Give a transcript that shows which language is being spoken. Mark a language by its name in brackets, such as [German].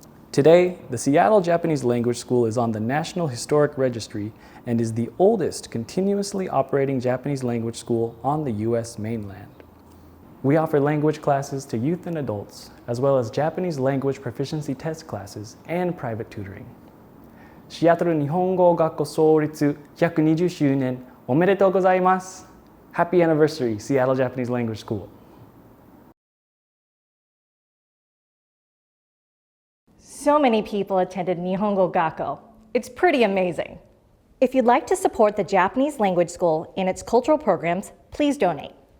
[English] Today, the Seattle Japanese Language School is on the National Historic Registry and is the oldest continuously operating Japanese language school on the US mainland. We offer language classes to youth and adults, as well as Japanese language proficiency test classes and private tutoring. [Japanese] シアトル日本語学校創立120周年おめでとうございます。 [English] Happy anniversary, Seattle Japanese Language School. So many people attended Nihongo Gakko. It's pretty amazing. If you'd like to support the Japanese Language School and its cultural programs, please donate.